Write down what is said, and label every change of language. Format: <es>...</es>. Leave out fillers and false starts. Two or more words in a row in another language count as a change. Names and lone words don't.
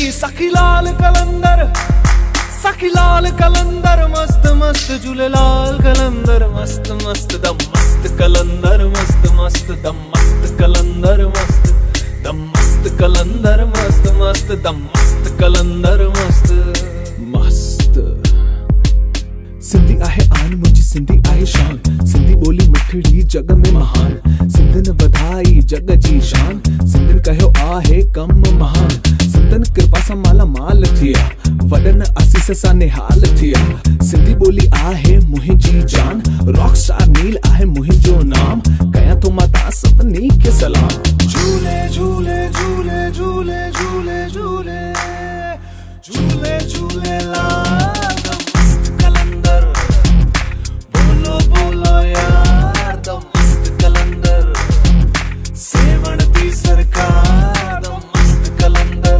<sd>सखी लाल कलंदर मस्त मस्त झूलेलाल कलंदर मस्त मस्त दम मस्त कलंदर मस्त मस्त दम मस्त कलंदर मस्त दम मस्त कलंदर मस्त मस्त दम मस्त कलंदर मस्त मस्त। सिंधी आहे आन मुंहिंजी सिंधी आहे शान, सिंधी ॿोली मिठड़ी जग में महान। सिंधियुनि वधाई जग जी शान, सिंधियुनि कयो आहे कम महान। संतनि कृपा सां माला माल थिया, वॾनि आसीस सां निहाल थिया। सिंधी ॿोली आहे मुंहिंजी जान, रॉकस्टार नील आहे मुंहिंजो नाम। कयां थो मां तव्हां सभिनी खे सलाम। झूले झूले झूले झूले झूले झूले झूले झूलेलाल मस्त कलंदर।</sd> <pa>ਬੋਲੋ ਬੋਲੋ ਯਾਰ ਦਮ ਮਸਤ ਕਲੰਦਰ, ਸੇਵਣ ਦੀ ਸਰਕਾਰ ਦਮ ਮਸਤ ਕਲੰਦਰ।</pa>